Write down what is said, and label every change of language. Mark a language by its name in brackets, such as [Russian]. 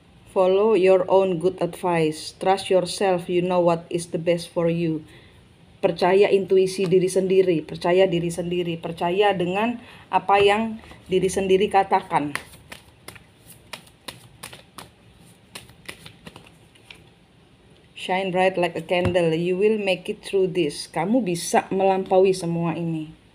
[English] Follow your own good advice. Trust yourself, you know what is the best for you. [Indonesian] Percaya intuisi diri sendiri, percaya diri sendiri, percaya dengan apa yang diri sendiri katakan. [English] Shine bright like a candle, you will make it through this. [Indonesian] Kamu bisa melampaui semua ini.